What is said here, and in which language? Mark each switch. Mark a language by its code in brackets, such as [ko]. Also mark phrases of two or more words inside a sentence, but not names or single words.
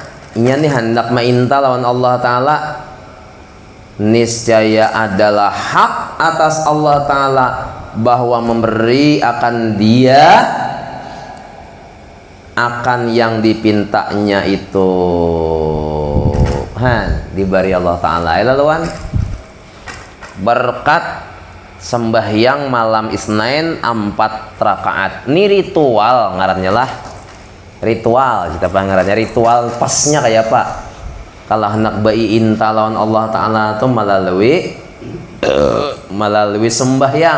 [bjn] Ini nih hendak minta lawan [ar] الله تعالى, [bjn] niscaya adalah hak atas [ar] الله تعالى [bjn] bahwa memberi akan dia akan yang dipintanya itu diberi [ar] الله تعالى. [bjn] Laluan berkat sembahyang malam Isnin 4 rakaat. Ini ritual ngarannya lah. Ritual kita ngarannya ritual pasnya kayak apa? Kalau hendak inta lawan [ar] الله تعالى [bjn] itu melalui sembahyang.